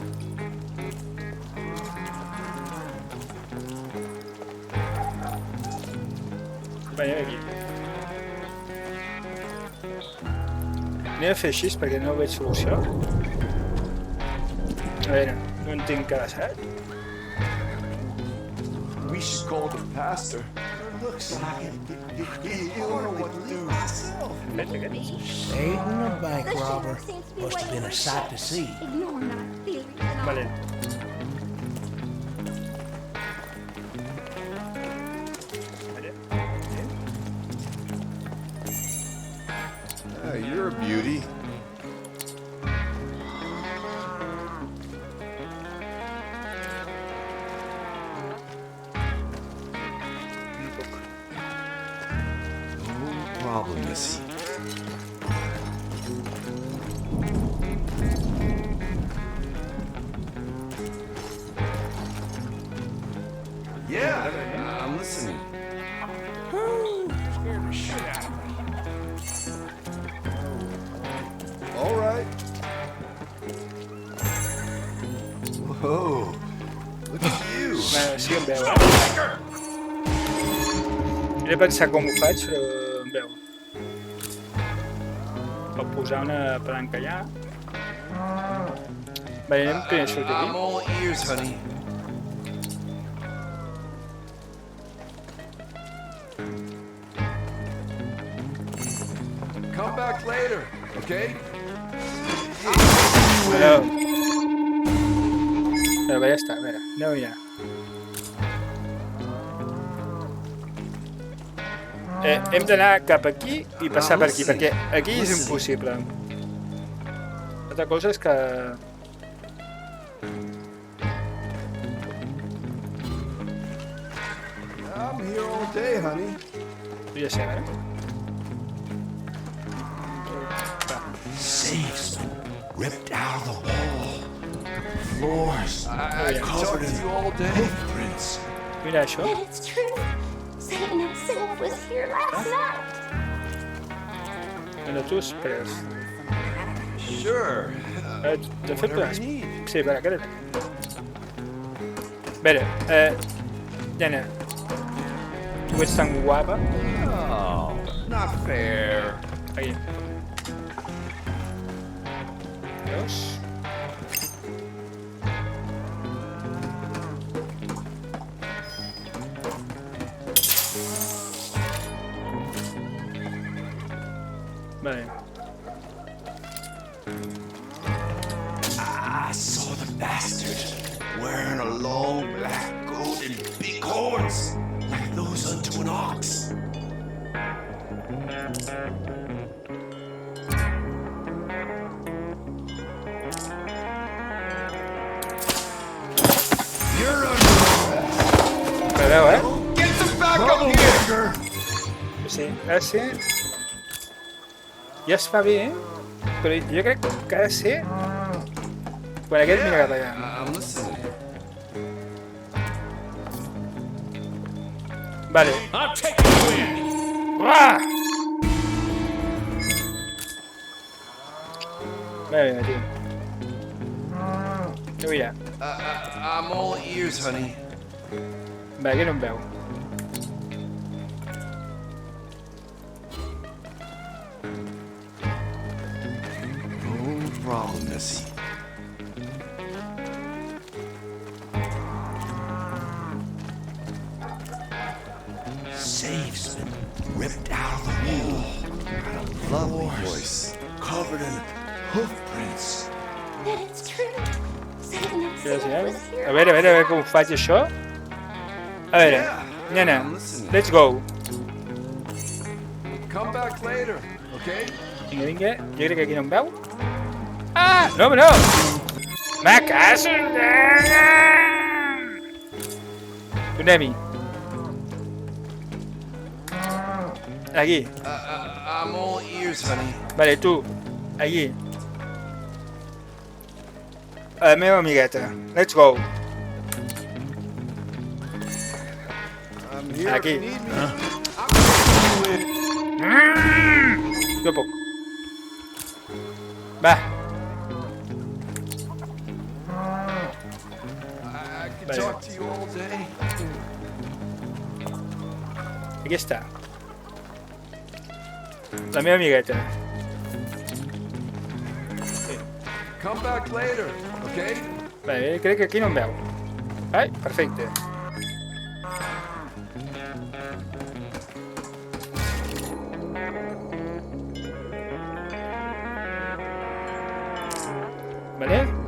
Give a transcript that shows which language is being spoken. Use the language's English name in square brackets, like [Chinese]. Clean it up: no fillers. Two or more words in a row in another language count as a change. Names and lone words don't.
[Catalan] Veiem aquí. Anem a fer així perquè no veig solució. A veure, no entenc què ha passat. [English] We should call the pastor. Looks like he'll know what to do. Aiding a bank robber must have been a sight to see. Ignore my feelings and all. [Catalan] Vale. [English] You're a beauty. [Catalan] No puc. [English] No problem, Missy. Yeah, I'm listening. Scared the shit out of me. All right. Whoa, look at you. [Catalan] Sí, em veu, He de pensar com ho faig, però em veu. Pot posar una palanca allà. Vale, anem primer a sortir [English] I'm [Catalan] aquí. [English] all ears, honey. Come back later, okay? [Catalan] Però... Però ja està, a veure, anem a mirar. Hem d'anar cap aquí i passar per aquí, perquè aquí és impossible. L'altra cosa és que... [English] I'm here all day, honey. [Catalan] Ja sé, eh? [English] Safes ripped out of the wall. Floors I could talk to you all day. prints. [Catalan] Mira això. [English] And it's true. Satan himself was here last night. [Catalan] Bueno, tu esperes. [English] Sure. [Catalan] De fet, [English] Whatever [Catalan] podem... [English] you need. [Catalan] Sí, espera, queda't aquí. A veure, nena, tu ets tan guapa. [English] Oh, not fair. [Catalan] Aquí. Veus? Vale. [English] I saw the bastard wearing a long black coat and big horns, like those unto an ox. You're under [Catalan] Perdeu, eh? [English] Get the back up here! [Catalan] Sí, ha de ser... Ja es fa bé, però jo crec que ha de ser... Quan aquest mira cap allà. [English] I'm listening. I'm [Catalan] Vale. [English] taking you in. [Catalan] Uah! Vale, tio. No mira. [English] I'm all ears, honey. [Catalan] Va, aquí no em veu. [English] No problem, Missy. Safes been ripped out of the wall. Lovely voice. Covered in hoof prints. And it's true. Satan himself was here. [Catalan] A veure com ho faig això. A veure, nena, [English] let's go. Come back later, okay? [Catalan] Vinga, vinga, jo crec que aquí no em veu. Ah, no, home, no! [Spanish] Me caso en [Catalan] Tornem-hi. Aquí. [English] I'm all ears, honey. [Catalan] Vale, tu. Aquí. A la meva amigueta. [English] Let's go. I'm here [Catalan] Aquí. [English] if you need me. [Catalan] Jo puc. Va. [English] I could talk to you all day. [Catalan] Aquí està. La meva amigueta. [English] Come back later, okay? [Catalan] Vale, crec que aquí no em veu. Ai, perfecte. Vale.